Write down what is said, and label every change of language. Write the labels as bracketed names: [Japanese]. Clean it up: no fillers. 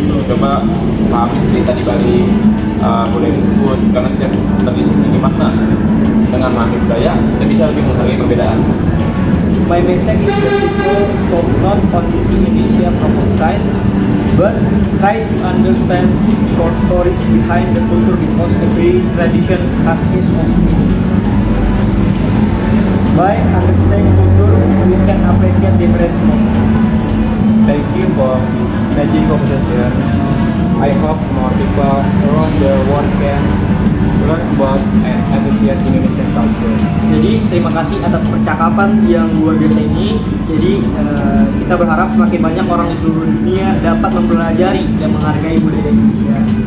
[Indonesian] Coba pahami cerita di balik budaya tersebut, karena setiap tradisi memiliki makna. Dengan memahami budaya, kita bisa lebih menghargai perbedaan. [English] My message is that people should not only see Indonesia from outside, but try to understand short stories behind the culture because every tradition has its own meaning. By understanding culture, we can appreciate different moments. Thank you for this magic conversation. I hope more people around the world can learn about and appreciate Indonesian culture. [Indonesian] Jadi terima kasih atas percakapan yang luar biasa ini. Jadi kita berharap semakin banyak orang di seluruh dunia dapat mempelajari dan menghargai budaya Indonesia.